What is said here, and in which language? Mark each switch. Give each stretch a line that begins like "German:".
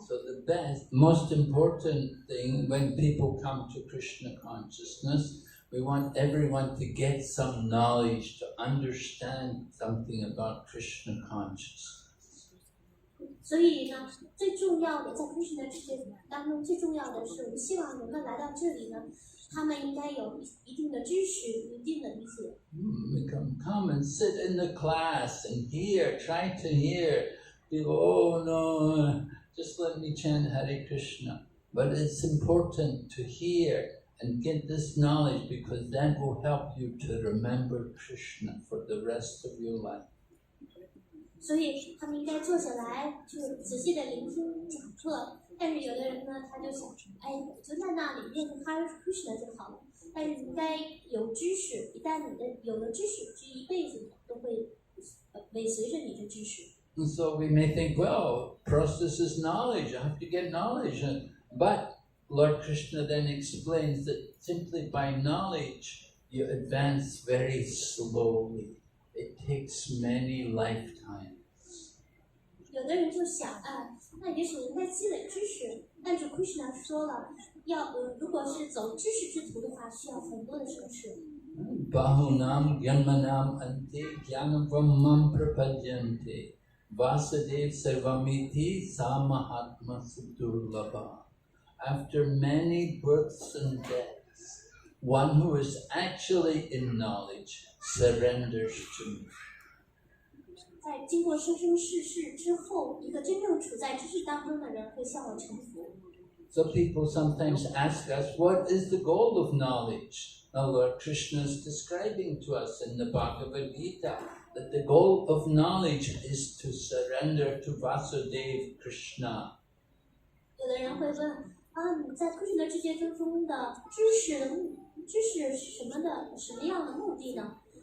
English: So the best, most important thing when people come to Krishna consciousness, we want everyone to get some knowledge, to understand something about Krishna consciousness.
Chinese: 所以呢，最重要的在 Krishna 知觉当中，最重要的是，我们希望人们来到这里呢，他们应该有一定的知识，一定的理解。
English: We come and sit in the class and hear, try to hear. People, oh no, just let me chant Hare Krishna. But it's important to hear and get this knowledge because that will help you to remember Krishna for the rest of your life.
Chinese: 所以他们应该坐下来，就仔细的聆听讲课。但是有的人呢，他就想，我就在那里念 Hare Krishna 就好了。但是你应该有知识，一旦你有了知识，这一辈子都会尾随着你的知识。
English: And so we may think, well, process is knowledge. I have to get knowledge. But Lord Krishna then explains that simply by knowledge, you advance very slowly. It takes many lifetimes.
Chinese: 有的人就想，那也许我应该积累知识。但是 Krishna 说了，如果是走知识之途的话，需要很多的生世。
Sanskrit: Bahunam Yanmanam Ante Jnanam Brahmam Prapadyante Vasudev Sarvamiti Samahatma Sudurlabha.
English: After many births and deaths, one who is actually in knowledge surrenders to me.
Chinese: 在经过生生世世之后，一个真正处在知识当中的人会向我臣服。
English: So people sometimes ask us, what is the goal of knowledge? Now Lord Krishna is describing to us in the Bhagavad Gita that the goal of knowledge is to surrender to Vasudev Krishna.
Chinese: 有的人会问，你在 Krishna 知觉之中的知识是什么样的目的呢？